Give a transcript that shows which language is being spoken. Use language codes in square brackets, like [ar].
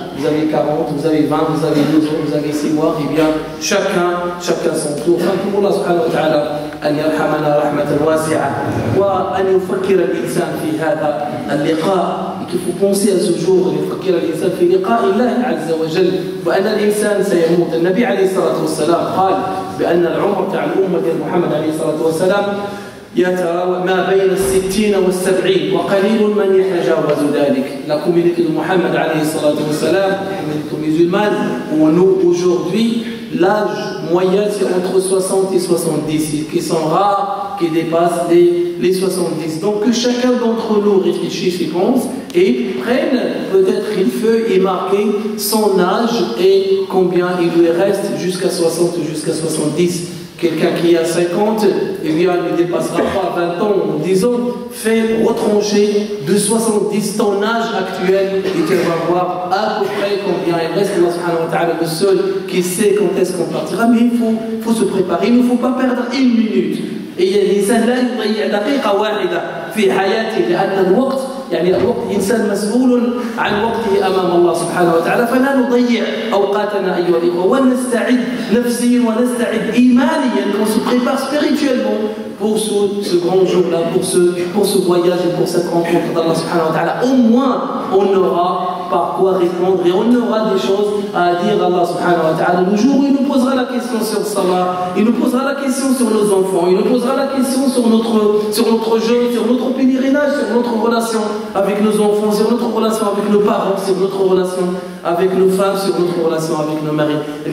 [fr] Vous avez 40, vous avez 20, vous avez 12 ans, vous avez 6 mois, et bien chacun son tour. [ar] فنقول الله سبحانه وتعالى أن يرحمنا رحمة واسعة، وأن يفكر الإنسان في هذا اللقاء. [fr] Il faut penser à ce jour, [ar] يفكر الإنسان في لقاء الله عز وجل، وأن الإنسان سيموت. النبي عليه الصلاة والسلام قال بأن العمر تاع الأمة محمد عليه الصلاة والسلام يتراوح ما بين 60 و70، وقليل من يتجاوز ذلك. [fr] La communauté de Mohammed alayhi salatu wa salam, la communauté musulmane, où nous aujourd'hui, l'âge moyen c'est entre 60 et 70, qui sont rares, qui dépassent les 70. Donc que chacun d'entre nous réfléchisse et pense, et prenne peut-être une feuille et marquer son âge et combien il lui reste jusqu'à 60, jusqu'à 70. Quelqu'un qui a 50, eh bien, ne dépassera pas 20 ans ou 10 ans, fait retrancher de 70 ton âge actuel, et tu vas voir à peu près combien il reste. Allah subhanahu wa ta'ala, le seul qui sait quand est-ce qu'on partira, mais il faut se préparer, il ne faut pas perdre une minute. [ar] Et الإنسان لا يضيع دقيقة واحدة في حياته، لأن الوقت إنسان مسؤول عن وقته أمام الله سبحانه وتعالى، فلا نضيع أوقاتنا أيها الإخوة، ونستعد نفسيا ونستعد إيمانيا، [fr] on se prépare spirituellement pour ce grand jour-là, pour ce voyage et pour cette rencontre d'Allah subhanahu wa ta'ala. Au moins, on aura par quoi répondre, et on aura des choses à dire à Allah subhanahu wa ta'ala. Le jour où il nous posera la question sur Salah, il nous posera la question sur nos enfants, il nous posera la question sur notre jeûne, sur notre pèlerinage, sur notre relation avec nos enfants, sur notre relation avec nos parents, sur notre relation avec nos femmes, sur notre relation avec nos maris.